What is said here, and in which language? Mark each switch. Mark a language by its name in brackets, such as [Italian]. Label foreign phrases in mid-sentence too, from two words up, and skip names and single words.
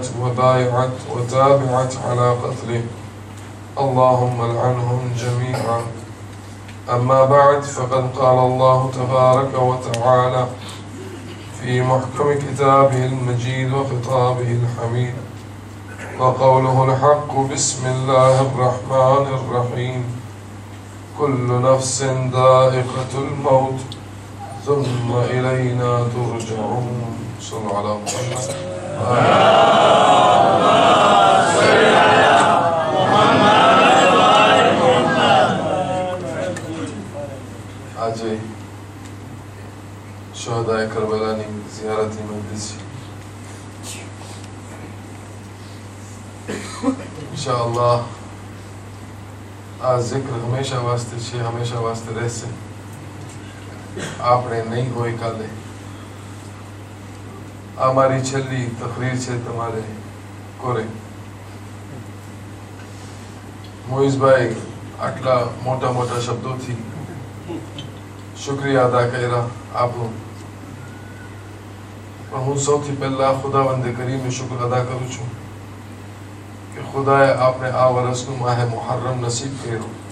[Arabic] وبايعت وتابعت على قتله اللهم لعنهم جميعا أما بعد فقد قال الله تبارك وتعالى في محكم كتابه المجيد وخطابه الحميد وقوله الحق بسم الله الرحمن الرحيم كل نفس ذائقة الموت ثم إلينا ترجعون صلوا على محمد صل على محمد وآل محمد [Gujarati] આજ શહદાએ કરબલાની ઝિયારતી મજલિસ ઇન્શાઅલ્લાહ આ જિક્ર હંમેશા વાસ્તે છે, હંમેશા વાસ્તે રહેશે. આપણે નહીં હોય કાલે. આ મારી છેલ્લી તકરીર છે તમારે કોરે. મોઈઝભાઈ આટલા મોટા મોટા શબ્દોથી શુક્રિયા અદા કર્યા આપણું, પણ હું સૌથી પહેલા ખુદાવંદે કરીમનો શુક્ર અદા કરું છું કે ખુદાએ આપણે આ વર્ષનું માહે મુહર્રમ નસીબ કર્યું.